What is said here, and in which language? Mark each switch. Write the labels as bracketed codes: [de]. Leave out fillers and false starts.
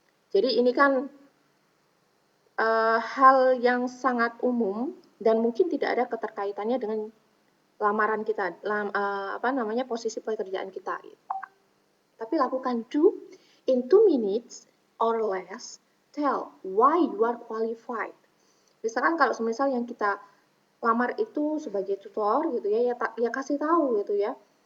[id] Jadi ini kan hal yang sangat umum dan mungkin tidak ada keterkaitannya dengan lamaran kita, posisi pekerjaan kita. Tapi lakukan [en] do in 2 minutes or less, tell why you are qualified. [id] Misalkan kalau semisal yang kita lamar itu sebagai tutor gitu ya, ya kasih tahu gitu ya.